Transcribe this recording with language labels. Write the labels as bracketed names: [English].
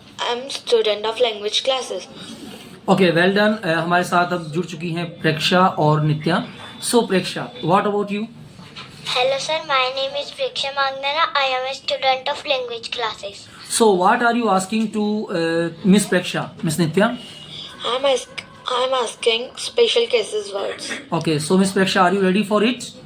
[English] I am student of language classes. Okay well done. [Hindi] हमारे साथ अब जुड़ चुकी हैं प्रेक्षा और नित्या. [English] So Preksha, what about you? Hello sir, my name is Preksha Magnana. I am a student of language classes. So what are you asking to Miss Preksha, Miss Nitya? I am asking special cases words. Okay, so Miss Preksha, are you ready for it?